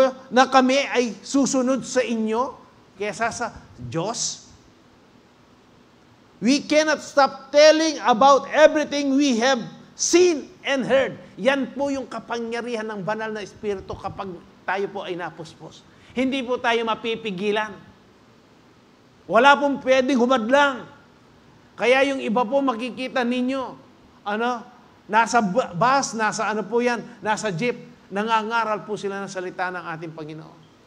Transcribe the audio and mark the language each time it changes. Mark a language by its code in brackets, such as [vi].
[tl] Na kami ay susunod sa inyo kesa sa Diyos? [en] We cannot stop telling about everything we have seen and heard. [tl] Yan po yung kapangyarihan ng banal na Espiritu kapag tayo po ay napuspos. Hindi po tayo mapipigilan. Wala pong pwedeng humadlang. Kaya yung iba po makikita ninyo, nasa bus, nasa jeep, nangangaral po sila ng salita ng ating Panginoon.